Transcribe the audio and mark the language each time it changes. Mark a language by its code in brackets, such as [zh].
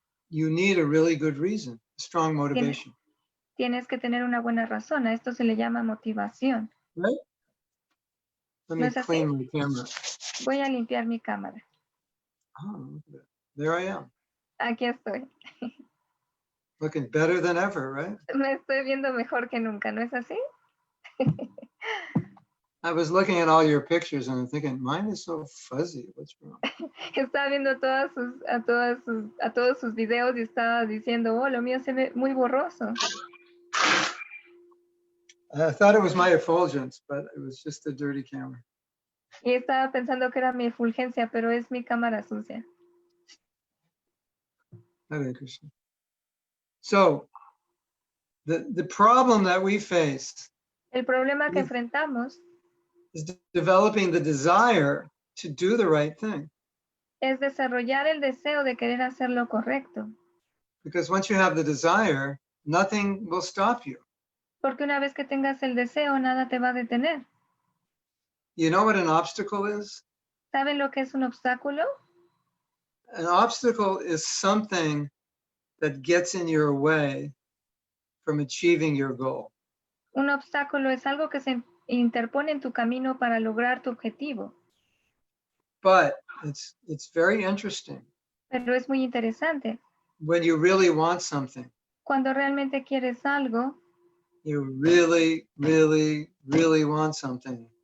[en] you need a really good reason, strong motivation. [es] tienes que tener una buena razón. A esto se le llama motivación. [en] Right? Let me [es] es así? [en] clean my camera. [es] Voy a limpiar mi cámara. [en] Oh, look at that. There I am, [es] Aquí estoy. [en] looking better than ever, right? [es] Me estoy viendo mejor que nunca, ¿no es así? [en] I was looking at all your pictures and I'm thinking, mine is so fuzzy. What's wrong? [es] Estaba viendo a todos sus videos y estaba diciendo, oh, lo mío se ve muy borroso. [en] I thought it was my effulgence, but it was just a dirty camera. [es] Y estaba pensando que era mi efulgencia, pero es mi cámara sucia. [sa] Hare Krishna. [en] So the problem that we face [es] El problema que Sí. enfrentamos [en] is developing the desire to do the right thing. [es] es desarrollar el deseo de querer hacer lo correcto. [en] Because once you have the desire, nothing will stop you. [es] Porque una vez que tengas el deseo, nada te va a detener. [en] You know what an obstacle is? [es] ¿Saben lo que es un obstáculo? [en] An obstacle is something that gets in your way from achieving your goal. [es] Un obstáculo es algo que se interpone en tu camino para lograr tu objetivo. [en] But it's very interesting [es] Pero es muy interesante. [en] when you really want something. [es] Cuando realmente quieres algo, [en] You really, really, really want something.